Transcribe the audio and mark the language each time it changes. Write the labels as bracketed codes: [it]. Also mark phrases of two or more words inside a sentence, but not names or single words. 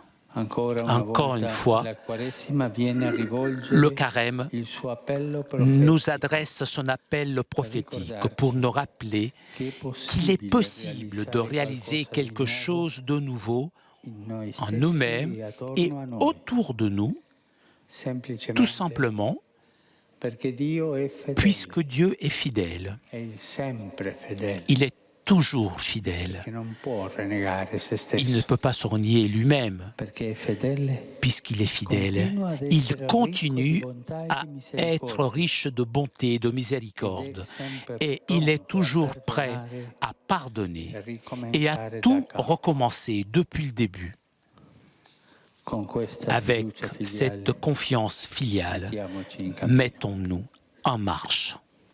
[fr] Encore une fois, le carême nous adresse son appel prophétique pour nous rappeler qu'il est possible de réaliser quelque chose de nouveau en nous-mêmes et autour de nous, tout simplement puisque Dieu est fidèle. Il est toujours fidèle. [it] che non può renegare se [fr] Il ne [it] stesso, [fr] peut pas se renier lui-même, [it] perché è fedele, [fr] puisqu'il est fidèle. [it] continua ad [fr] Il [it] essere [fr] continue [it] ricco di bontà e [fr] à [it] di [fr] être [it] misericordia, [fr] riche de bonté et de [it] ed [fr] miséricorde. [it] è sempre [fr] Et il est [it] pronto a [fr] toujours prêt [it] perdonare [fr] à pardonner [it] e [fr] et à [it] ricominciare da [fr] tout [it] capo. [fr] recommencer depuis le début. [it] Con questa [fr] Avec [it] fiducia filiale, [fr] cette confiance filiale, [it] mettiamoci in cammino. [fr] mettons-nous en marche.